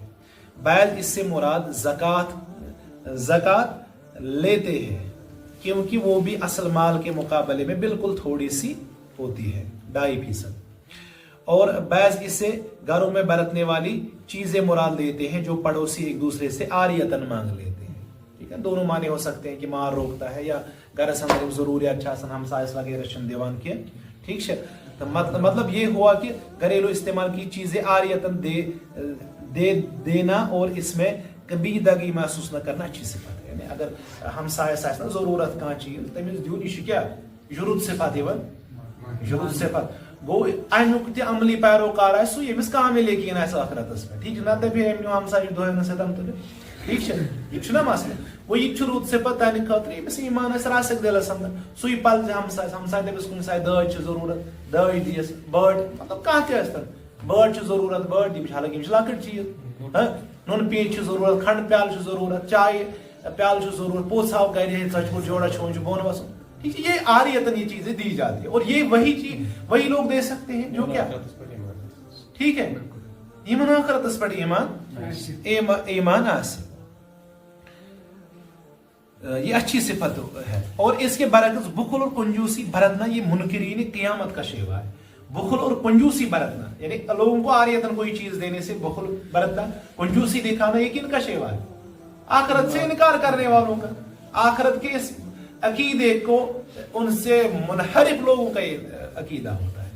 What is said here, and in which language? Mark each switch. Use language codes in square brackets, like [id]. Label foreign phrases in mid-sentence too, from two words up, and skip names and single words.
[ur] بعض اس سے مراد زکوٰۃ لیتے ہیں کیونکہ وہ بھی اصل مال کے مقابلے میں بالکل تھوڑی سی ہوتی ہے، 2.5%. اور بعض اس سے گھروں میں برتنے والی چیزیں مراد لیتے ہیں جو پڑوسی ایک دوسرے سے عاریتاً مانگ لیتے ہیں، ٹھیک ہے. دونوں معنی ہو سکتے ہیں کہ مال روکتا ہے یا [ks] گھرس اندر ضروریات چھاسن ہمسایس وغیرہ چھن دیوان کی، [ur] ٹھیک ہے. تو مطلب یہ ہوا کہ گھریلو استعمال کی چیزیں عاریتاً دینا اور اس میں کبھی دگی محسوس نہ کرنا اچھی صفت ہے. [ks] یعنی اگر ہمسایس آسہِ نا ضرورت کانٛہہ چیز تٔمِس دیُن، یہِ چھُ کیٛاہ جُرُد صفت یِوان، جُرُد صفت گو امیُک تہِ عملی پیروکار آسہِ سُہ ییٚمِس کامل یقین آسہِ ٲخرتس پٮ۪ٹھ، ٹھیک چھُ. نتہٕ دپہِ أمۍ نیوٗ ہمسایہِ دۄہن سۭتۍ تُلِتھ، ٹھیک چھا، یہِ چھُنہ مسلہٕ. گوٚو یہِ تہِ چھُ رُت صفت تہنٛدِ خٲطرٕ ییٚمِس ایٖمان آسہِ راسک دِلس انٛدر، سُے پلزِ ہمسایہِ دپٮ۪س کُنہِ ساتہٕ دٲج چھِ ضروٗرت دٲج دِیس، بٲٹ مطلب کانٛہہ تہِ ٲسۍ تن بٲٹ چھِ ضروٗرت بٲٹ دِیہِ، حالانکہ یِم چھِ لۄکٕٹۍ چیٖز، نُنہٕ پیٖنٛت چھِ ضروٗرت، کھنڈ پیالہٕ چھُ ضروٗرت، چایہِ پیالہٕ چھُ ضروٗرت، پوٚژھ آو گرِ ہے ژۄچہِ جوڑا چھُ وۄنۍ چھُ بۄن وسُن، [ur] ٹھیک ہے. یہ عاریتاً یہ چیزیں دی جاتی ہے، اور یہ وہی لوگ دے سکتے ہیں جو کیا، ٹھیک ہے، [ks] یمن آخرتس پٮ۪ٹھ ایمان آسہِ. [ur] یہ اچھی صفت ہے. اور اس کے برعکس بخل اور کنجوسی برتنا یہ منکرین قیامت کا شیوا ہے. بخل اور کنجوسی برتنا یعنی لوگوں کو عاریتاً کوئی چیز دینے سے بخل برتنا، کنجوسی دکھانا، یہ کن کا شیوا ہے، آخرت سے انکار کرنے والوں کا، آخرت کے اس عقیدے کو ان سے منحرف لوگوں کا یہ عقیدہ ہوتا ہے.